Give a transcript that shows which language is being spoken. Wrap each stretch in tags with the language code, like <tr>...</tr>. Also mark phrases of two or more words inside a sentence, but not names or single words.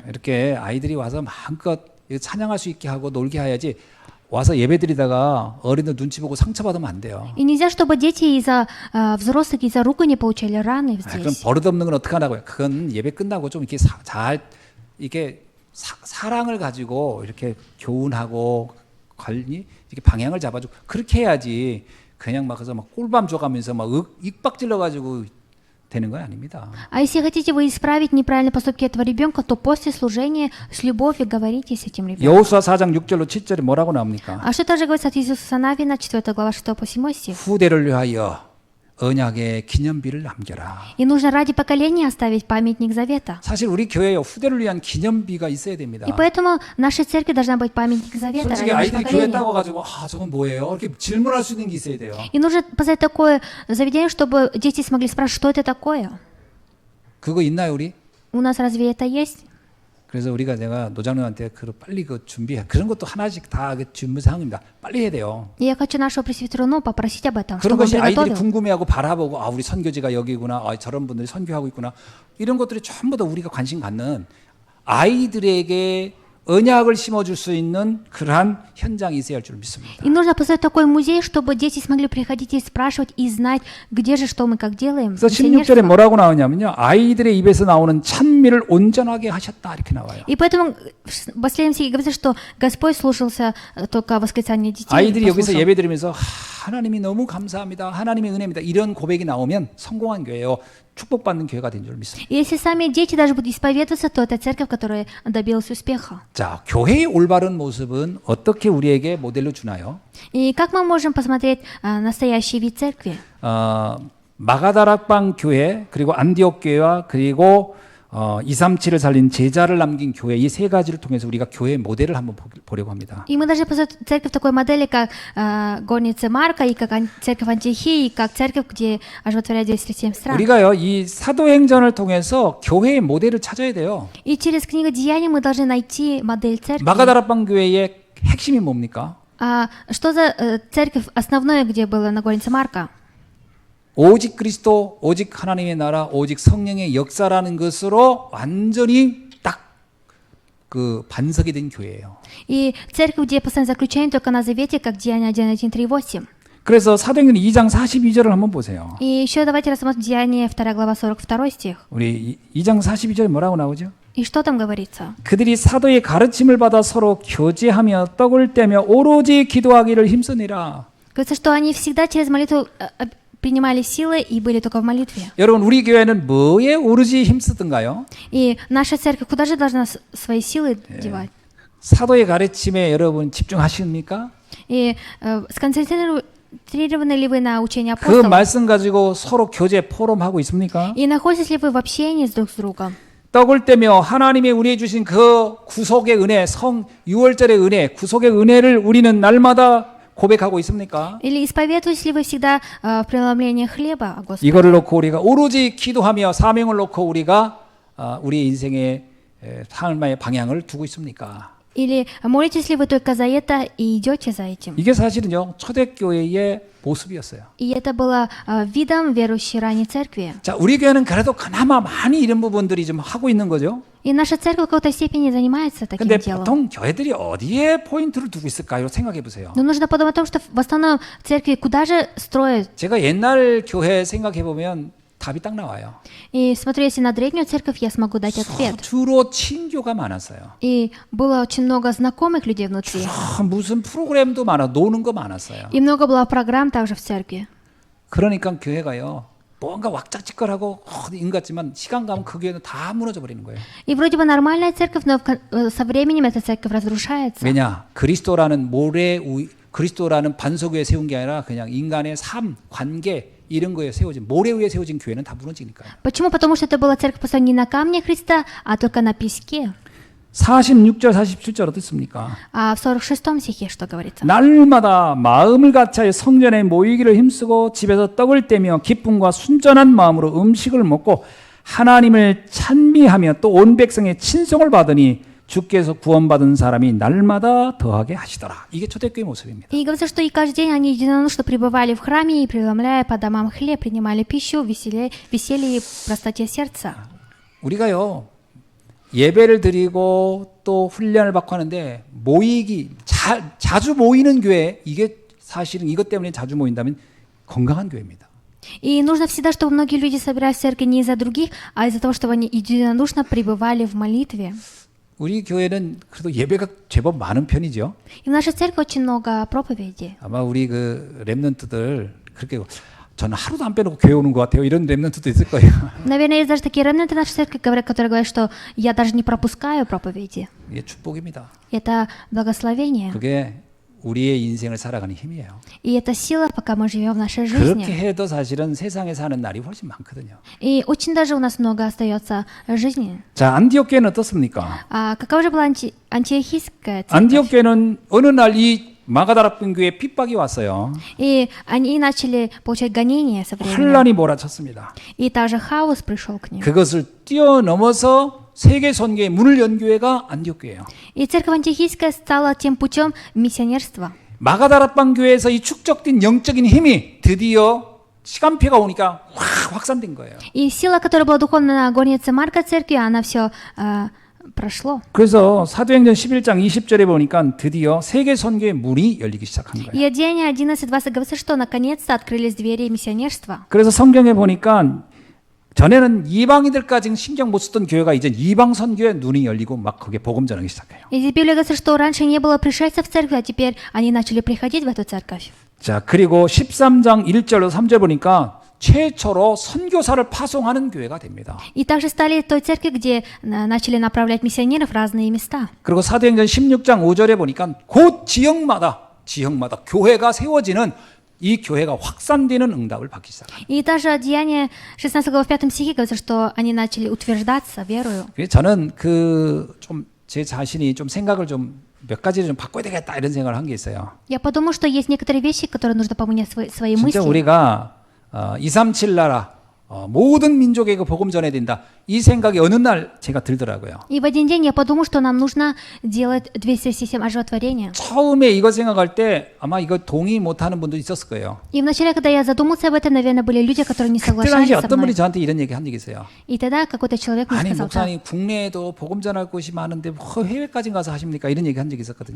<ko>이렇게 아이들이 와서 마음껏 찬양할 수 있게 하고 놀게 해야지 와서 예배드리다가 어린들 눈치 보고 상처받으면 안 돼요.</ko> <ru>И нельзя, чтобы дети из-за взрослых, из-за ругани получали раны</ru> <ko>그럼</ko> <ru>здесь.</ru> <ko>버릇없는 건 어떻게 하라고요? 그건 예배 끝나고 좀 이렇게 잘 이렇게 사랑을 가지고 이렇게 교훈하고 관리 이렇게 방향을 잡아주고 그렇게 해야지 그냥 막 그래서 막 꿀밤 줘가면서 막 익박질러 가지고 되는 건 아닙니다.</ko> <ru>А если хотите вы исправить неправильные поступки этого ребенка, то после служения с любовью говорите с этим ребенком.</ru> <ko>여호수아 4장 6절로 7절에 뭐라고 나옵니까?</ko> <ru>А что также говорится от Иисуса Навина, 4 глава 6 по 7 стих?</ru> <ko>후대를 위하여 언약의 기념비를 남겨라.</ko> <ru>И нужно ради поколения оставить памятник завета.</ru> <ko>사실 우리 교회에 후대를 위한 기념비가 있어야 됩니다.</ko> <ru>И поэтому в нашей церкви должна быть памятник завета</ru> <ko>솔직히</ko> <ru>ради</ru> <ko>아이들이 교회</ko> <ru>поколения.</ru> <ko>따고 가지고 저건 뭐예요? 이렇게 질문할 수 있는 게 있어야 돼요.</ko> <ru>И нужно поставить такое заведение, чтобы дети смогли спрашивать, что это такое.</ru> <ko>그거 있나요, 우리?</ko> <ru>У нас разве это есть?</ru> <ko>그래서 우리가 내가 노장님한테 빨리 그 준비해. 그런 것도 하나씩 다 준비 사항입니다. 빨리 해야 돼요.</ko> <ru>И я хочу нашего пресвитеру попросить об этом,</ru> <ko>그런</ko> <ru>чтобы он</ru> <ko>것이 아이들이</ko> <ru>приготовил.</ru> <ko>궁금해하고 바라보고 우리 선교지가 여기구나. 저런 분들이 선교하고 있구나. 이런 것들이 전부 다 우리가 관심 갖는 아이들에게 언약을 심어줄 수 있는 그러한 현장이 있어야 할 줄 믿습니다.</ko> <ru>И нужно поставить такой музей, чтобы дети смогли приходить и спрашивать, и знать, где же, что мы, как делаем.</ru> <ko>그래서 16절에 뭐라고 나오냐면요. 아이들의 입에서 나오는 찬미를 온전하게 하셨다 이렇게 나와요.</ko> <ru>И поэтому в последнем стихе говорится, что Господь слушался только восклицания детей.</ru> <ko>아이들이 여기서</ko> <ru>послушал.</ru> <ko>예배드리면서 하나님이 너무 감사합니다. 하나님의 은혜입니다. 이런 고백이 나오면 성공한 교회예요. 축복받는 교회가 된 줄 믿습니다.</ko> <ru>И если сами дети даже будут исповедоваться, то это церковь, которая добилась успеха.</ru> <ko>자, 교회의 올바른 모습은 어떻게 우리에게 모델로 주나요?</ko> <ru>И как мы можем посмотреть настоящий вид церкви?</ru> <ko>마가다락방 교회 그리고 안디옥 교회와 그리고 237을 살린 제자를 남긴 교회 이 세 가지를 통해서 우리가 교회의 모델을 한번 보려고 합니다.</ko> <ru>И мы должны посмотреть церковь такой модели, как горница Марка, и как церковь Антиохии, и как церковь, где оживотворяют 237 стран.</ru> <ko>우리가요 이 사도행전을 통해서 교회의 모델을 찾아야 돼요.</ko> <ru>И через книгу Деяний мы должны найти модель церкви.</ru> <ko>마가다락방 교회의 핵심이 뭡니까?</ko> <ru>Что за церковь основное, где была на горнице Марка?</ru> <ko>오직 그리스도, 오직 하나님의 나라, 오직 성령의 역사라는 것으로 완전히 딱 그 반석이 된 교회예요.</ko> <ru>И церковь, где постоянно заключение только на завете, как Деяния 1:1-3-8.</ru> <ko>그래서 사도행전 2장 42절을 한번 보세요.</ko> <ru>И еще давайте рассмотрим Деяния 2 глава 42 стих.</ru> <ko>우리 2장 42절에 뭐라고 나오죠?</ko> <ru>И что там говорится?</ru> <ko>그들이 사도의 가르침을 받아 서로 교제하며 떡을 떼며 오로지 기도하기를 힘쓰니라.</ko> <ru>Говорится, что они всегда через молитву принимали силы и были только в молитве.</ru> <ko>여러분 우리 교회는 뭐에 오로지 힘쓰던가요?</ko> <ru>И наша церковь куда же должна свои силы девать?</ru> <ko>사도의 가르침에 여러분 집중하십니까?</ko> <ru>И сконцентрированы ли вы на учении</ru> <ko>그</ko> <ru>апостолов?</ru> <ko>말씀 가지고 서로 교제 포럼하고 있습니까?</ko> <ru>И находитесь ли вы в общении друг с другом?</ru> <ko>떡을 떼며 하나님의 우리에 주신 그 구속의 은혜, 성 6월절의 은혜, 구속의 은혜를 우리는 날마다 고백하고 있습니까?</ko> <ru>Или исповедуетесь ли вы всегда в преломлении хлеба о Господе?</ru> <ko>이거를 놓고 우리가 오로지 기도하며 사명을 놓고 우리가 우리 인생의 삶의 방향을 두고 있습니까?</ko> <ru>Или молитесь ли вы только за это и идете за этим?</ru> <ko>이게 사실은요 초대교회의 모습이었어요.</ko> <ru>И это было видом верующей ранней церкви.</ru> <ko>자, 우리 교회는 그래도 그나마 많이 이런 부분들이 좀 하고 있는 거죠.</ko> <ru>И наша церковь в какой-то степени занимается таким</ru> <ko>근데</ko> <ru>делом.</ru> <ko>보통 교회들이 어디에 포인트를 두고 있을까요? 생각해 보세요.</ko> <ru>Но нужно подумать о том, что в основном церкви куда же строят.</ru> <ko>제가 옛날 교회 생각해 보면 답이 딱 나와요.</ko> <ru>И смотрю, если на древнюю церковь, я смогу дать ответ.</ru> <ko>주로 친교가 많았어요.</ko> <ru>И было очень много знакомых людей внутри.</ru> <ko>무슨 프로그램도 많아, 노는 거 많았어요.</ko> <ru>И много было программ также в церкви.</ru> <ko>그러니까 교회가요, 뭔가 왁자지껄하고 인 같지만 시간 가면 그 교회는 다 무너져 버리는 거예요.</ko> <ru>И вроде бы нормальная церковь, но со временем эта церковь разрушается.</ru> <ko>왜냐? 그리스도라는 반석 위에 세운 게 아니라 그냥 인간의 삶, 관계 이런 거에 세워진 모래 위에 세워진 교회는 다 무너지니까요.</ko> <ru>Почему? Потому что это была церковь построена не на камне Христа, а только на песке.</ru> <ko>46절, 47절 어떻습니까?</ko> <ru>А в 46 стихе что говорится?</ru> <ko>날마다 마음을 같이하여 성전에 모이기를 힘쓰고 집에서 떡을 떼며 기쁨과 순전한 마음으로 음식을 먹고 하나님을 찬미하며 또 온 백성의 친송을 받으니 주께서 구원받은 사람이 날마다 더하게 하시더라. 이게 초대교회 모습입니다.</ko> <ru>И говорится, что и каждый день они единодушно пребывали в храме и, преломляя по домам хлеб, принимали пищу, веселье и простоте сердца.</ru> <ko>우리가요 예배를 드리고 또 훈련을 받고 하는데 모이기 자주 모이는 교회 이게 사실은 이것 때문에 자주 모인다면 건강한 교회입니다.</ko> <ru>И нужно всегда, чтобы многие люди собирались в церкви не из-за других, а из-за того, чтобы они единодушно пребывали в молитве.</ru> <ko>우리 교회는 그래도 예배가 제법 많은 편이죠.</ko> <ru>И в нашей церкви очень много проповедей.</ru> <ko>아마 우리 그 렘넌트들 그렇게 저는 하루도 안 빼놓고 교회 오는 것 같아요. 이런 렘넌트도 있을 거예요.</ko> <ru>Наверное, есть даже такие ремнанты нашей церкви, которые говорят, что я даже не пропускаю проповеди.</ru> <ko>이게 축복입니다.</ko> <ru>Это благословение.</ru> <ko>그게 우리의 인생을 살아가는 힘이에요.</ko> <ru>И это сила, пока мы живем в нашей</ru> <ko>그렇게</ko> <ru>жизни.</ru> <ko>해도 사실은 세상에 사는 날이 훨씬 많거든요.</ko> <ru>И очень даже у нас много остается жизни.</ru> <ko>자, 안디옥 교회는 어떻습니까?</ko> <ru>А какова же была антиохийская церковь?</ru> <ko>안디옥 교회는 어느 날 이 마가다락방 교회에 핍박이 왔어요.</ko> <ru>И они начали получать гонения со временем.</ru> <ko>환란이 몰아쳤습니다.</ko> <ru>И также хаос пришел к ним.</ru> <ko>그것을 뛰어넘어서 세계 선교의 문을 연 교회가 안디옥 교회예요.</ko> <ru>И церковь антиохийская стала тем путем миссионерства.</ru> <ko>마가다락방 교회에서 이 축적된 영적인 힘이 드디어 시간표가 오니까 확 확산된 거예요.</ko> <ru>И сила, которая была духовно на горнице Марка церкви, она все прошло.</ru> <ko>그래서 사도행전 11장 20절에 보니까 드디어 세계 선교의 문이 열리기 시작한 거예요.</ko> <ru>И Деяния 11:20 говорится, что наконец-то открылись двери миссионерства.</ru> <ko>그래서 성경에 보니까 전에는 이방인들까지는 신경 못 쓰던 교회가 이제 이방 선교에 눈이 열리고 막 거기에 복음 전하기 시작해요.</ko> <ru>И здесь Библия говорится, что раньше не было пришельцев в церкви, а теперь они начали приходить в эту церковь.</ru> <ko>자, 그리고 13장 1절로 3절 보니까 최초로 선교사를 파송하는 교회가 됩니다.</ko> <ru>И также стали той церкви, где начали направлять миссионеров в разные места.</ru> <ko>그리고 사도행전 16장 5절에 보니까 곧 지역마다 교회가 세워지는 이 교회가 확산되는 응답을 받기 시작합니다.</ko> <ru>И даже Деяние 16 глава в 5 стихе говорится, что они начали утверждаться верою.</ru> <ko>저는 좀 제 자신이 좀 생각을 좀 몇 가지를 좀 바꿔야 되겠다 이런 생각을 한 게 있어요.</ko> <ru>Я подумал, что есть некоторые вещи, которые нужно поменять свои</ru> <ko>진짜</ko> <ru>мысли.</ru> <ko>우리가 237 나라 모든 민족에게 복음 전해야 된다. 이 생각이 어느 날 제가 들더라고요.</ko> <ru>И в один день я подумал, что нам нужно делать 207 оживотворения.</ru> <ko>처음에 이거 생각할 때 아마 이거 동의 못하는 분도 있었을 거예요.</ko> <ru>И вначале, когда я задумался об этом, наверное, были люди, которые не</ru> <ko>그때 당시</ko> <ru>соглашались со</ru> <ko>어떤 분이</ko> <ru>мной.</ru> <ko>저한테 이런 얘기 한 적이 있어요.</ko> <ru>И тогда какой-то человек мне</ru> <ko>아니</ko> <ru>сказал так.</ru> <ko>목사님 국내에도 복음 전할 곳이 많은데 해외까지 가서 하십니까? 이런 얘기 한 적이 있었거든요.</ko>